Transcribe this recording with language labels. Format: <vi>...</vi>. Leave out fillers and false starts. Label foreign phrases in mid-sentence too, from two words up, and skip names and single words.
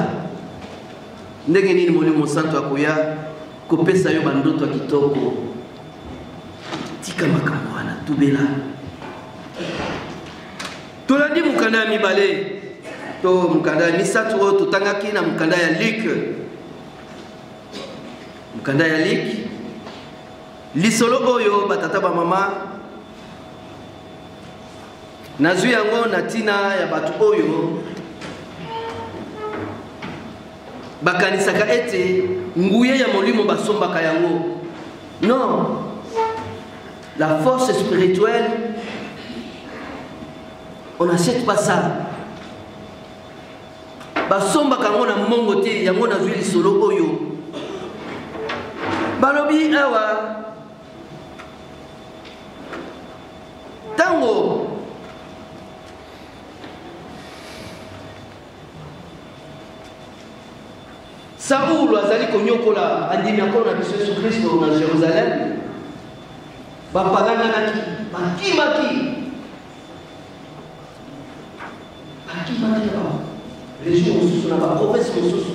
<ln>Ndenge nini Molimo Santo akoya kopesa yo bandoto ya kitoko? Tika makambo wana tubela. Tolandi mukanda ya mibale to mukanda ya misatu oyo totangaki na mukanda ya Luc. Mukanda ya Luc lisolo oyo batata ba mama nazwi yango na tina ya batu oyo bakanisaka ete nguye ya Molimo basombaka yango.</ln> <fr>Non, la force spirituelle, on n'achète pas ça.</fr> <ln>Basombaka yango na mongo te, yango nazwi lisolo oyo balobi awa tango Saul azali konyokola andimi akolo na biso Yesu Kristo na Jérusalem, bapaganganaki bakimaki région mosusu na baprovince mosusu.</ln>